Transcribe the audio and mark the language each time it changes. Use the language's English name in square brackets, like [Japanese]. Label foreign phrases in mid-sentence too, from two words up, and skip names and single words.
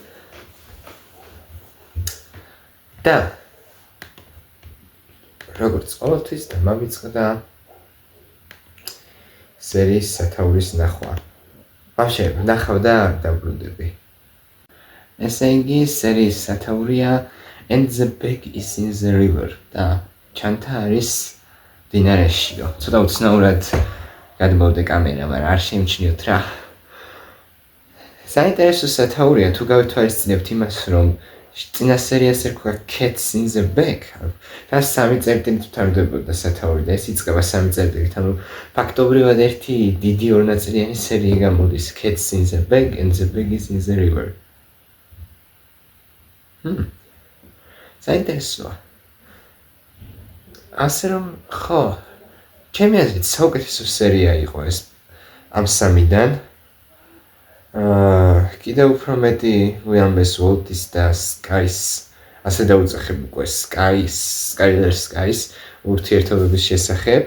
[Georgian] და როგორც ყოველთვის დამამიწყდა სერიის სათაურის ნახვა. ბავშვი, ნახავ და დაბრუნდები. ესე იგი, სერიის სათაურია And the bag is in the river. და ჩანთა არის დინარეშიო. ცოტა უცნაურად გადმოვდე კამერა, მაგრამ არ შეიმჩნიოთ რა. საინტერესო სათაურია თუ გავითვალისწინებთ იმას, რომ წინა სერიას ერქვა Cats in the Bag. და 3 წერტილით მთავრდებოდა სათაური და ეს იწყება 3 წერტილით. ანუ ფაქტობრივად ერთი დიდი ორნაწილიანი სერია გამოდის Cats in the Bag and the bag is in the river. საინტერესოა. ასე რომ ხო, ჩემი აზრით საუკეთესო სერია იყო ეს ამ 3-დან. კიდევ უფრო მეტი ვიამბეს Walt-ის და Sky-ს, ასე დაუწეხებ უკვე Skyler Sky-ს ურთიერთობების შესახებ.